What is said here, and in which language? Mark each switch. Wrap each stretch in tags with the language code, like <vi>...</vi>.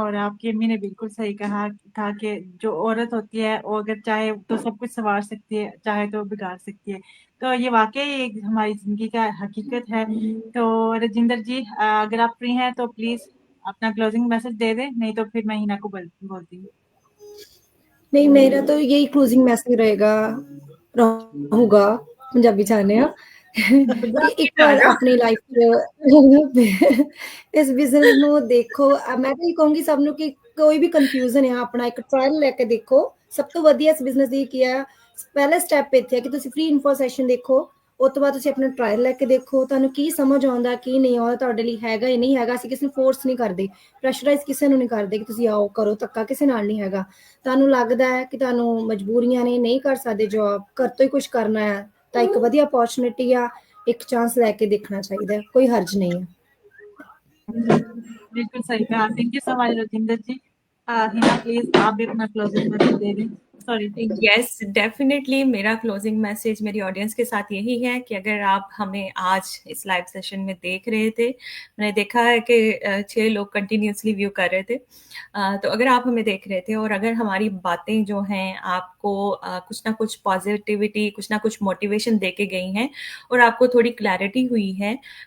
<hi>और आपकी अम्मी ने बिल्कुल सही कहा था कि जो औरत होती है वो अगर चाहे तो सब कुछ संवार सकती है, चाहे तो बिगाड़ सकती है। तो ये वाकई एक हमारी जिंदगी का हकीकत है। तो राजिंदर जी, अगर आप फ्री हैं तो प्लीज अपना क्लोजिंग मैसेज दे दें, नहीं तो फिर मैं हिना को बोलती हूँ। नहीं, मेरा तो यही क्लोजिंग मैसेज</hi> <pa>ਰਹੂਗਾ ਪੰਜਾਬੀ ਚ ਆਨੇ ਆ ਕਿ ਇੱਕ ਵਾਰ ਆਪਣੀ ਲਾਈਫ ਚ ਇਸ ਬਿਜ਼ਨਸ ਨੂੰ ਦੇਖੋ। ਮੈਂ ਤਾਂ ਇਹ ਕਹੂੰਗੀ ਸਭ ਨੂੰ ਕਿ ਕੋਈ ਵੀ ਕਨਫਿਊਜ਼ਨ ਹੈ ਆਪਣਾ ਇੱਕ ਟ੍ਰਾਇਲ ਲੈ ਕੇ ਦੇਖੋ। ਸਭ ਤੋਂ ਵਧੀਆ ਇਸ ਬਿਜ਼ਨਸ ਦੀ ਕੀ ਹੈ, ਪਹਿਲਾ ਸਟੈਪ ਇੱਥੇ ਹੈ ਕਿ ਤੁਸੀਂ ਫ੍ਰੀ ਇਨਫੋ ਸੈਸ਼ਨ ਦੇਖੋ, ਉਸ ਤੋਂ ਬਾਅਦ ਤੁਸੀਂ ਆਪਣਾ ਟ੍ਰਾਇਲ ਲੈ ਕੇ ਦੇਖੋ, ਤੁਹਾਨੂੰ ਕੀ ਸਮਝ ਆਉਂਦਾ ਕੀ ਨਹੀਂ ਆਉਂਦਾ, ਤੁਹਾਡੇ ਲਈ ਹੈਗਾ ਜਾਂ ਨਹੀਂ ਹੈਗਾ। ਅਸੀਂ ਕਿਸੇ ਨੂੰ ਫੋਰਸ ਨਹੀਂ ਕਰਦੇ, ਪ੍ਰੈਸ਼ਰਾਈਜ਼ ਕਿਸੇ ਨੂੰ ਨਹੀਂ ਕਰਦੇ ਕਿ ਤੁਸੀਂ ਆਓ ਕਰੋ, ਧੱਕਾ ਕਿਸੇ ਨਾਲ ਨਹੀਂ ਹੈਗਾ। ਤੁਹਾਨੂੰ ਲੱਗਦਾ ਹੈ ਕਿ ਤੁਹਾਨੂੰ ਮਜਬੂਰੀਆਂ ਨੇ, ਨਹੀਂ ਕਰ ਸਕਦੇ ਜੌਬ, ਘਰ ਤੋਂ ਹੀ ਕੁਝ ਕਰਨਾ ਹੈ, ਤਾਂ ਇੱਕ ਵਧੀਆ अपॉर्चुनिटी ਆ, ਇੱਕ ਚਾਂਸ ਲੈ ਕੇ ਦੇਖਣਾ ਚਾਹੀਦਾ ਹੈ, ਕੋਈ ਹਰਜ</pa> <hi>नहीं है। बिल्कुल सही कहा, thank you so much Rajinder ji. Hina please आप भी अपना क्लोजिंग मैसेज दे दें। सॉरी। यस, डेफिनेटली मेरा क्लोजिंग मैसेज मेरी ऑडियंस के साथ यही है कि अगर आप हमें आज इस लाइव सेशन में देख रहे थे, मैंने देखा है कि 6 लोग कंटिन्यूसली व्यू कर रहे थे, तो अगर आप हमें देख रहे थे और अगर हमारी बातें जो हैं आपको कुछ ना कुछ पॉजिटिविटी, कुछ ना कुछ मोटिवेशन दे के गई हैं और आपको थोड़ी क्लैरिटी हुई है</hi>